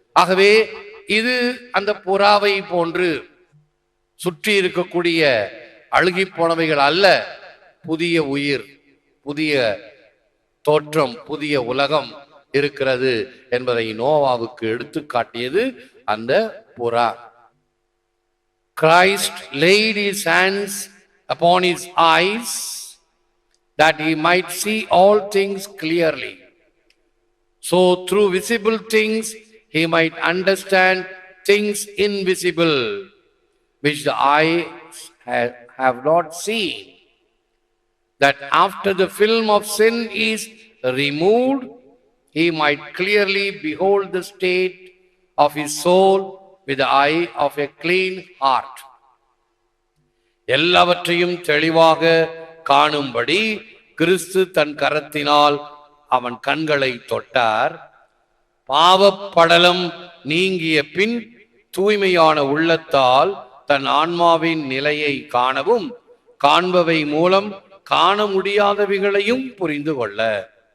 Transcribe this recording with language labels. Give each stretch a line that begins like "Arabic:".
Tamil: ஆகவே இது அந்த புறாவை போன்று சுற்றி இருக்கக்கூடிய அழுகி போனவைகள் அல்ல, புதிய உயிர், புதிய தோற்றம், புதிய உலகம் இருக்கிறது என்பதை நோவாவுக்கு எடுத்து காட்டியது அந்த புறா.
English: Christ laid his hands upon his eyes that he might see all things clearly. So through visible things he might understand things invisible, which the eyes have not seen. That after the film of sin is removed, he might clearly behold the state of his soul with the eye of a clean heart.
Tamil: எல்லாவற்றையும் தெளிவாக காணும்படி கிறிஸ்து தன் கரத்தினால் அவன் கண்களை தொட்டார். பாவப்படலம் நீங்கிய பின் தூய்மையான உள்ளத்தால் தன் ஆன்மாவின் நிலையை காணவும், காண்பவை மூலம் காண முடியாதவைகளையும் புரிந்து கொள்ள.